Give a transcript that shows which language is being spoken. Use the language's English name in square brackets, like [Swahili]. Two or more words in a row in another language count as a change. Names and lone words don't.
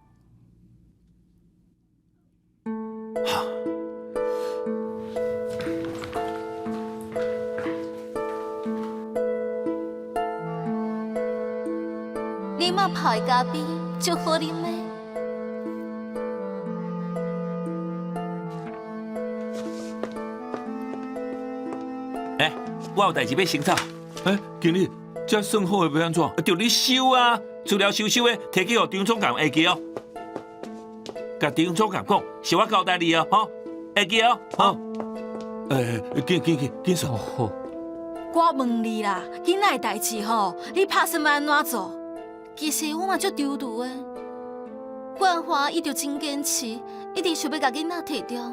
[Min Nan Chinese] 你妈泡的咖啡就好啉嘞。我有代志要先走。经理，这算好的要安怎？就你收啊！除了收的，摕去互张总监会记哦。甲张总监讲，是我交代你哦，吼，会记哦，吼。紧说。好。我问你啦，囡仔的代志吼，你拍算要安怎做？其实我嘛足丢毒的，冠华伊就真坚持，一直想要甲囡仔摕掉。